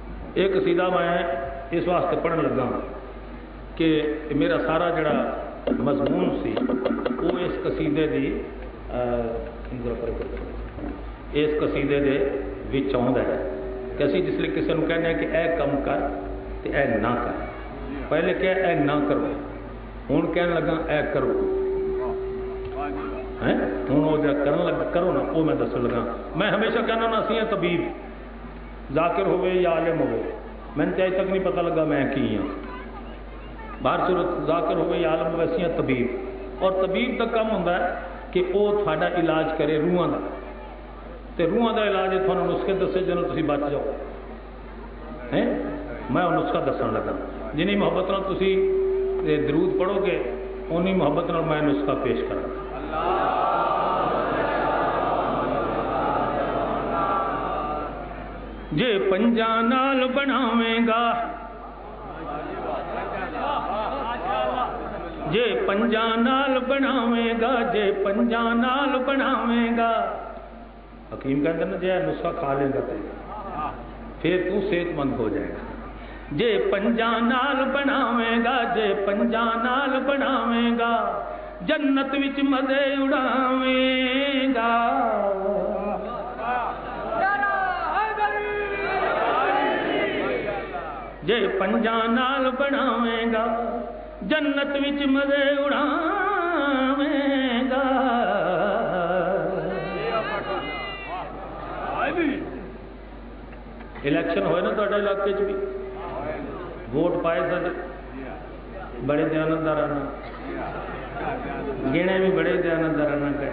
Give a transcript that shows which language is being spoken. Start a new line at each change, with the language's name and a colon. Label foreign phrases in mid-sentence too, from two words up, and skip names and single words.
Punjabi: یہ قصیدہ میں اس واسطے پڑھن لگا کہ میرا سارا جڑا مضمون سی وہ اس قصیدے دی اس قصیدے دے وچ آوندا ہے کہ اسی جس لیے کسی کو کہنے ہیں کہ اے کم کر تے اے نہ کر، پہلے کہ اے نہ کرو، ہوں کہنے لگا اے کرو، ہوں وہ جا کرن لگا کرو نا وہ میں دسن لگا۔ میں ہمیشہ کہنا نا اسی ہیں طبیب، ذاکر ہوئے یا عالم ہوئے، میں نے اج تک نہیں پتہ لگا میں کی ہوں، باہر صورت ذاکر ہوئے یا عالم ہوئے اسی ہیں طبیب،
Urdu: اور طبیب کا کام ہوتا ہے کہ وہ تھوڑا علاج کرے
Punjabi: روحاں کا، تو روحاں کا علاج تھوڑا نسخے دسے جنہوں تسی بچ جاؤ، ہیں میں وہ نسخہ دسن لگا، جنہیں محبت نال تسی درود پڑھو گے انہی محبت نال میں نسخہ پیش کروں گا۔ جے پنجاں نال بناویں گا، جے پنجاں نال بناویں گا، جے پنجاں نال بناویں گا،
Urdu: حکیم کہتے ہیں
Punjabi: جے نسخہ کھا لے گا
Urdu: پھر تو صحت مند ہو جائے گا۔
Punjabi: جے پنجاں نال بناویں گا، جے پنجاں نال بناویں گا، جنت وچ مزے اڑاویں گا۔ جے پنجاں نال بناویں گا، جنت وچ مزے اڑاویں گا۔ الیکشن ہوئے نا تھوڑے علاقے بھی، ووٹ پائے سارے بڑے دیانتدارانہ، گنے بھی بڑے دیانتدارانہ گئے۔